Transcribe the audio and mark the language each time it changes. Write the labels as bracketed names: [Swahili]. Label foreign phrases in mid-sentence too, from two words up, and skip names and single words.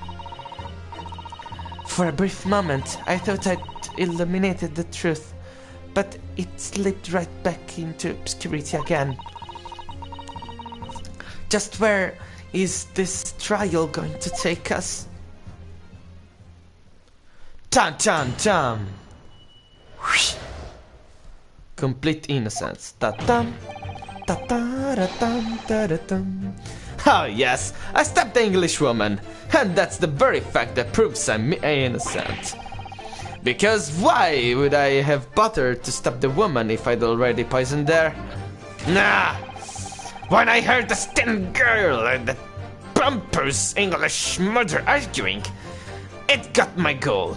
[English] For a brief moment, I thought I'd illuminated the truth, but it slipped right back into obscurity again. Just where is this trial going to take us? Tan tan tan. Complete innocence. Ta-tam. Ta-ta-ra-tam, ta-ra-tam. Oh yes, I stabbed the English woman, and that's the very fact that proves I'm innocent. Because why would I have bothered to stab the woman if I'd already poisoned her? Nah! When I heard the thin girl and the pompous English mother arguing, it got my goal.